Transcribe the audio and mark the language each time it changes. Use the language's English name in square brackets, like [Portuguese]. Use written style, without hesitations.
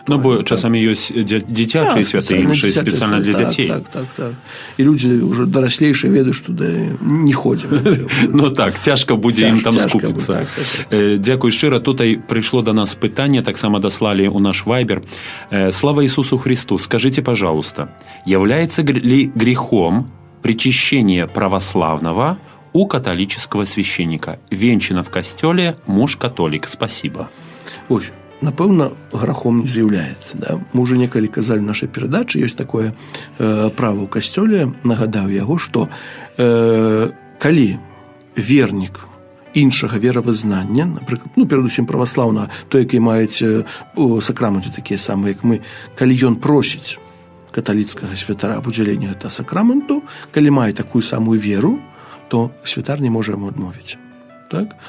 [Belarusian] Ну, бо часамі ёсць дзіцячыя святыя імшы спецыяльна для дзяцей. Так. І людзі ўжо дараслейшыя ведаюць, што не ходзім. Ну так, цяжка будзе ім там скупіцца. Дзякуй шчыра. Тутай прыйшло да нас пытанне, таксама даслалі ў наш вайбер. [Russian] Слава Иисусу Христу, скажите, пожалуйста, является ли грехом причащение православного у католического священника? Венчано в костеле, муж католик. Спасибо. [Belarusian] Ось, напэўна, грахом не з'яўляецца. Да? Мы уже некалі казалі в нашай перадачы, ёсць такое права ў касцёле, нагадаю яго, што калі вернік іншага веравызнання, напрыклад, ну, перадусім праваслаўнага, той, які маюць у сакраменце такія самыя, як мы, калі ён просіць каталіцкага святара аб удзяленні гэтага сакраменту, калі мае такую самую веру, то святар не можа яму адмовіць. Так?